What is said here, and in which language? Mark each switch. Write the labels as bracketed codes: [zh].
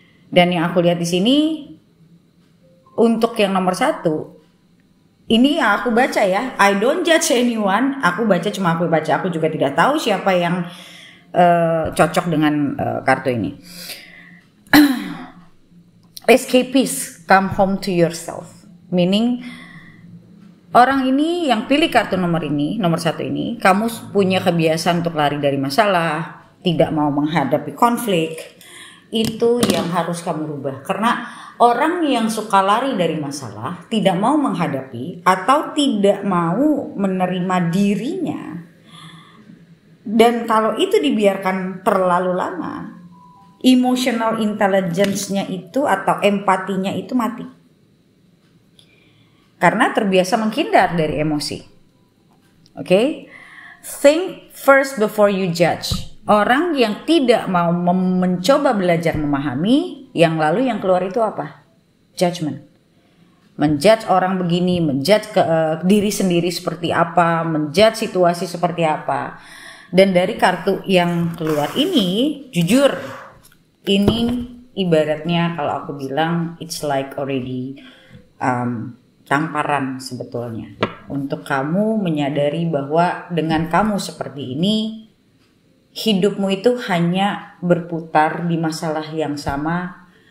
[id] Dan yang aku lihat di sini untuk yang nomor 1, ini yang aku baca ya. [en] I don't judge anyone. [id] Aku baca, cuma aku baca. Aku juga tidak tahu siapa yang cocok dengan kartu ini. [en] Escapist, come home to yourself. [id] Meaning orang ini yang pilih kartu nomor 1 ini, kamu punya kebiasaan untuk lari dari masalah, tidak mau menghadapi konflik. Itu yang harus kamu rubah. Karena orang yang suka lari dari masalah, tidak mau menghadapi atau tidak mau menerima dirinya. Dan kalau itu dibiarkan terlalu lama, emotional intelligence-nya itu atau empatinya itu mati. Karena terbiasa menghindar dari emosi. Oke? [en] Think first before you judge. [id] Orang yang tidak mau mencoba belajar memahami, yang lalu yang keluar itu apa? Judgment. Menjudge orang begini, menjudge diri sendiri seperti apa, menjudge situasi seperti apa. Dan dari kartu yang keluar ini, jujur, ini ibaratnya kalau aku bilang [en] it's like already [id] tamparan sebetulnya untuk kamu menyadari bahwa dengan kamu seperti ini, hidupmu itu hanya berputar di masalah yang sama.